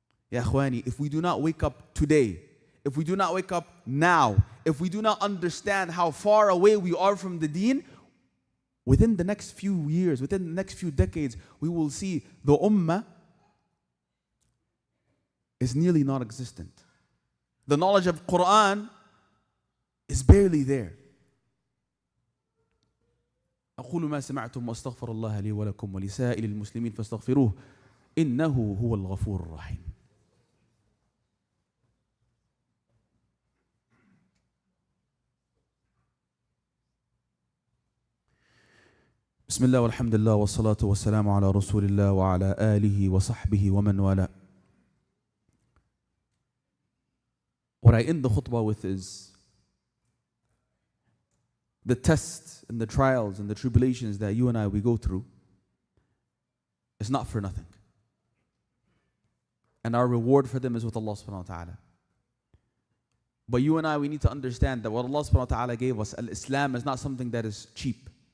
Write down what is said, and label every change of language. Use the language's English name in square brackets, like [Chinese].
[English] Ya akhwani, if we do not wake up today, if we do not wake up now, if we do not understand how far away we are from the deen, within the next few years, within the next few decades, we will see the ummah is nearly non-existent. The knowledge of Quran is barely there. [Arabic] أقول ما سمعتم واستغفر الله لي ولكم ولسائر المسلمين فاستغفروه إنه هو الغفور الرحيم. بسم الله والحمد لله والصلاة والسلام على رسول الله وعلى آله وصحبه ومن والاه. [English] What I end the khutbah with is the tests and the trials and the tribulations that you and we go through is not for nothing. And our reward for them is with Allah subhanahu wa ta'ala. But you and we need to understand that what Allah subhanahu wa ta'ala gave us, al-Islam, is not something that is cheap.